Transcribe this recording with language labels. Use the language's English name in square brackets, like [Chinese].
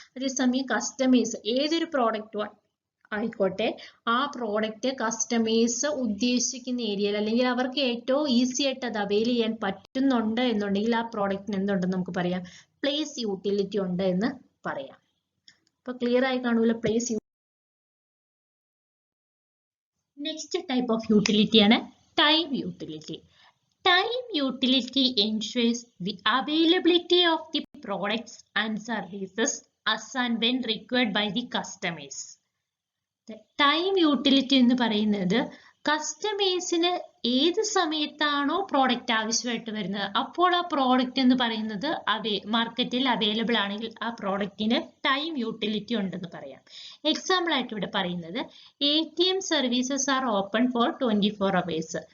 [Malayalam] അതേസമയം കസ്റ്റമേഴ്സ് ഏതൊരു പ്രോഡക്റ്റ് ആയിക്കോട്ടെ, ആ പ്രോഡക്റ്റ് കസ്റ്റമേഴ്സ് ഉദ്ദേശിക്കുന്ന ഏരിയയിൽ അല്ലെങ്കിൽ അവർക്ക് ഏറ്റവും ഈസി ആയിട്ട് അത് അവൈൽ ചെയ്യാൻ പറ്റുന്നുണ്ട് എന്നുണ്ടെങ്കിൽ ആ പ്രോഡക്റ്റിന് എന്തുണ്ടെന്ന് നമുക്ക് പറയാം? പ്ലേസ് യൂട്ടിലിറ്റി ഉണ്ട് എന്ന് പറയാം. അപ്പൊ ക്ലിയർ ആയി കാണൂല place. Next type of utility ആണ് time utility. [English] Time utility ensures the availability of the products and services as and when required by the customers. [Malayalam] Time utility എന്ന് പറയുന്നത് കസ്റ്റമേഴ്സിന് ഏത് സമയത്താണോ പ്രോഡക്റ്റ് ആവശ്യമായിട്ട് വരുന്നത് അപ്പോൾ ആ പ്രോഡക്റ്റ് എന്ന് പറയുന്നത് മാർക്കറ്റിൽ അവൈലബിൾ ആണെങ്കിൽ ആ പ്രോഡക്റ്റിന് ടൈം യൂട്ടിലിറ്റി ഉണ്ടെന്ന് പറയാം. എക്സാമ്പിൾ ആയിട്ട് ഇവിടെ പറയുന്നത് [English] ATM services are open for 24 hours.